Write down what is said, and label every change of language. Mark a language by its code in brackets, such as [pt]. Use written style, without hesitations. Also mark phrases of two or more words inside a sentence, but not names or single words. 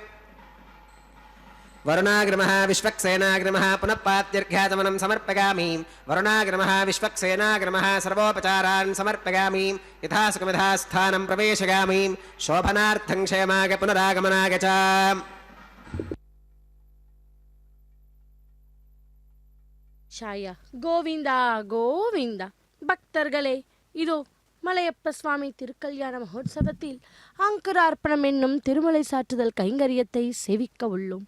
[sa] वरुणाग्रमः विश्वक्सेनाग्रमः पुनः पात्यर्घ्याचमनं समर्पयामि वरुणाग्रमः विश्वक्सेनाग्रमः सर्वोपचारान् समर्पयामि यथा सुखमिधा स्थानं प्रवेशयामि शोभनार्थं क्षेमाय पुनरागमनाय च [ta] ஷாயா கோவிந்தா கோவிந்தா. பக்தர்களே, இதோ மலையப்ப சுவாமி திருக்கல்யாண மகோத்சவத்தில் அங்குரார்ப்பணம் என்னும் திருமலை சாற்றுதல் கைங்கரியத்தை சேவிக்க உள்ளோம்.